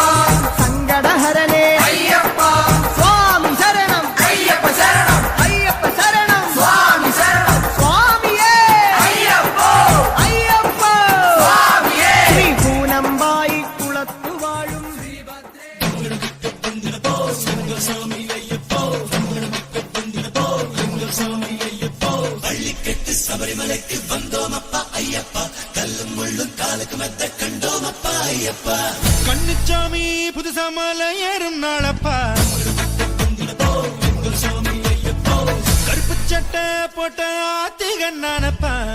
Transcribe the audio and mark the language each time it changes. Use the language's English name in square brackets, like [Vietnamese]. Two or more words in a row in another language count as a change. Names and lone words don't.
[Malayalam] സങ്കടഹരനെ അയ്യപ്പ സ്വാമി ശരണം അയ്യപ്പ ശരണം അയ്യപ്പ ശരണം സ്വാമി ശരണം സ്വാമിയേ അയ്യപ്പ അയ്യപ്പ സ്വാമിയേ ശ്രീ പൂനമ്പായി കുളത്തു വാഴും [Tamil] கண்ணுச்சாமி புதுசா மலை ஏறும் நாளப்பா கருப்பு சட்டை போட்ட ஆத்திகன்னானப்பா